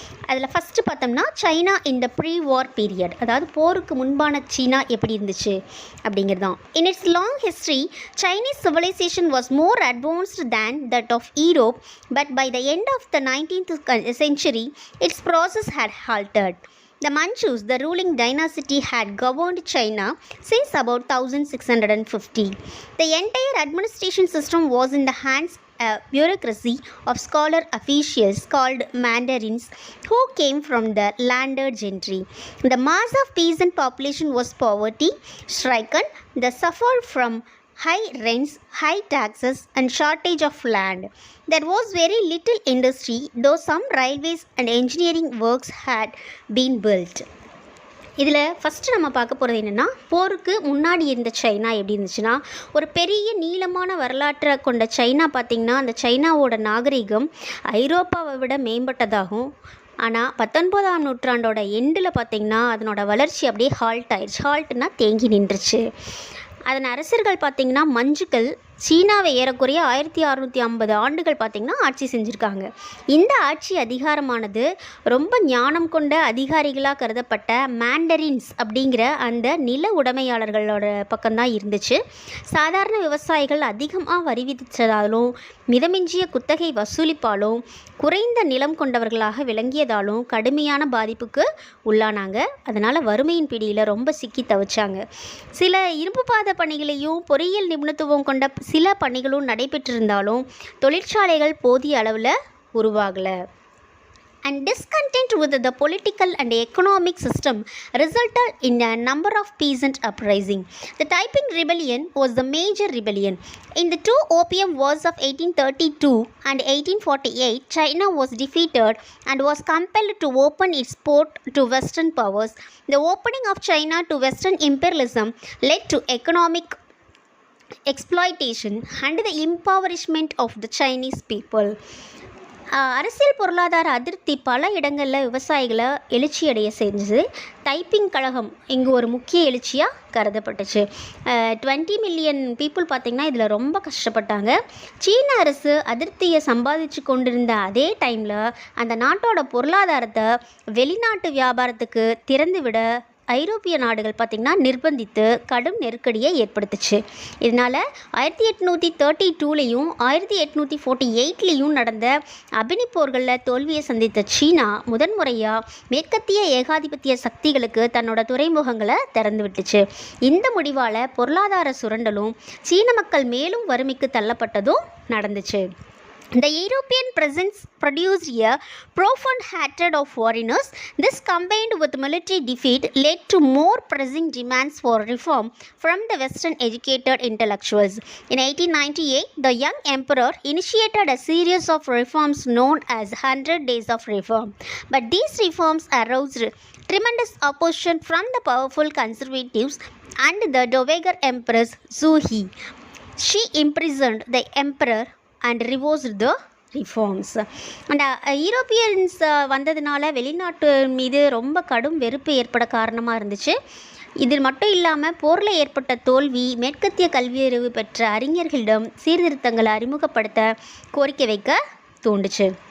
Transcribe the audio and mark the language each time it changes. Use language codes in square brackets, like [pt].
[ta] அதில் ஃபஸ்ட்டு பார்த்தோம்னா China [en] in the pre war period, [ta] அதாவது போருக்கு முன்பான சீனா எப்படி இருந்துச்சு அப்படிங்கிறது தான். [en] In its long history, Chinese civilisation was more advanced than that of Europe, but by the end of the 19th century, its process had halted. The Manchus, the ruling dynasty, had governed China since about 1650. The entire administration system was in the hands a bureaucracy of scholar officials called mandarins who came from the landed gentry. The mass of peasant population was poverty stricken. They suffered from high rents, high taxes, and shortage of land. There was very little industry, though some railways and engineering works had been built. [ta] இதில் first நம்ம பார்க்க போகிறது என்னென்னா, போருக்கு முன்னாடி இருந்த China எப்படி இருந்துச்சுன்னா, ஒரு பெரிய நீளமான வரலாற்றை கொண்ட சைனா பார்த்திங்கன்னா, அந்த சைனாவோட நாகரிகம் ஐரோப்பாவை விட மேம்பட்டதாகும். ஆனால் 19ஆம் நூற்றாண்டோட எண்டில் பார்த்திங்கன்னா அதனோட வளர்ச்சி அப்படியே ஹால்ட் ஆயிடுச்சு. ஹால்ட்னா தேங்கி நின்றுச்சு. அதன் அரசர்கள் பார்த்திங்கன்னா மஞ்சுக்கள் சீனாவை ஏறக்குறைய 1650 ஆண்டுகள் பார்த்திங்கன்னா ஆட்சி செஞ்சுருக்காங்க. இந்த ஆட்சி அதிகாரமானது ரொம்ப ஞானம் கொண்ட அதிகாரிகளாக கருதப்பட்ட மேண்டரின்ஸ் அப்படிங்கிற அந்த நில உடைமையாளர்களோட பக்கம்தான் இருந்துச்சு. சாதாரண விவசாயிகள் அதிகமாக வரி விதித்ததாலும், மிதமிஞ்சிய குத்தகை வசூலிப்பாலும், குறைந்த நிலம் கொண்டவர்களாக விளங்கியதாலும் கடுமையான பாதிப்புக்கு உள்ளானாங்க. அதனால் வறுமையின் பிடியில் ரொம்ப சிக்கி தவிச்சாங்க. சில இரும்பு பாத பணிகளையும் பொறியியல் நிபுணத்துவம் கொண்ட சில பணிகளும் நடைபெற்றிருந்தாலும் தொழிற்சாலைகள் போதிய அளவில் உருவாகலை. [en] And discontent with the political and economic system resulted in a number of peasant uprisings. The Taiping Rebellion was the major rebellion. In the two Opium Wars of 1832 and 1848, China was defeated and was compelled to open its port to Western powers. The opening of China to Western imperialism led to economic exploitation and the impoverishment of the Chinese people. [ta] அரசியல் பொருளாதார அதிருப்தி பல இடங்களில் விவசாயிகளை எழுச்சியடைய செஞ்சது. Typing கழகம் இங்கு ஒரு முக்கிய எழுச்சியாக கருதப்பட்டுச்சு. 20 மில்லியன் பீப்புள் பார்த்திங்கன்னா இதில் ரொம்ப கஷ்டப்பட்டாங்க. சீன அரசு அதிருப்தியை சம்பாதிச்சு கொண்டிருந்த அதே டைமில் அந்த நாட்டோட பொருளாதாரத்தை வெளிநாட்டு வியாபாரத்துக்கு திறந்துவிட ஐரோப்பிய நாடுகள் பார்த்திங்கன்னா நிர்பந்தித்து கடும் நெருக்கடியை ஏற்படுத்துச்சு. இதனால் 1832லேயும் 1848லேயும் நடந்த அபினி போர்களில் தோல்வியை சந்தித்த சீனா முதன்முறையாக மேற்கத்திய ஏகாதிபத்திய சக்திகளுக்கு தன்னோட துறைமுகங்களை திறந்து விட்டுச்சு. இந்த முடிவால் பொருளாதார சுரண்டலும் சீன மக்கள் மேலும் வறுமைக்கு தள்ளப்பட்டதும் நடந்துச்சு. [en] The European presence produced a profound hatred of foreigners. This combined with military defeat led to more pressing demands for reform from the Western educated intellectuals. In 1898, the young emperor initiated a series of reforms known as 100 Days of Reform. But these reforms aroused tremendous opposition from the powerful conservatives and the Dowager Empress Zhu He. She imprisoned the emperor and reversed the reforms. [ta] And Europeans வந்ததுனால வெளிநாட்டு மீது ரொம்ப கடும் வெறுப்பு ஏற்பட காரணமாக இருந்துச்சு. இது மட்டும் இல்லாமல் போரில் ஏற்பட்ட தோல்வி மேற்கத்திய கல்வியறிவு பெற்ற அறிஞர்களிடம் சீர்திருத்தங்களை அறிமுகப்படுத்த கோரிக்கை வைக்க தூண்டுச்சு.